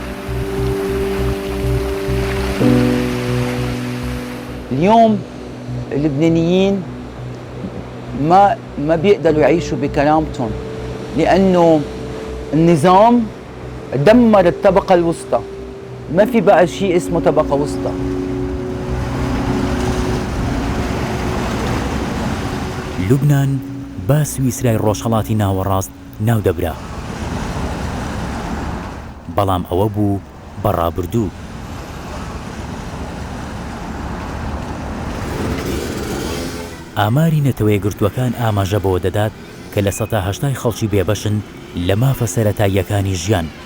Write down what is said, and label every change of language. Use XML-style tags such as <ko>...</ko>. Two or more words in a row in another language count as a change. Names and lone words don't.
<ar>اليوم اللبنانيين ما بيقدروا يعيشوا بكرامتهم، لأنه النظام دمر الطبقة الوسطى، ما في بقى شيء اسمه طبقة وسطى.</ar> <ckb>لوبنان با سویسرای ڕۆژهەڵاتی ناوەڕاست ناودەبرا، بەڵام ئەوە بوو بەڕابردوو. ئاماری نەتەوەیە گرتووەکان ئاماژە بەوە دەدات کە لە 80% خەڵکی بێبەشن لە مافە سەرەتاییەکانی ژیان.</ckb>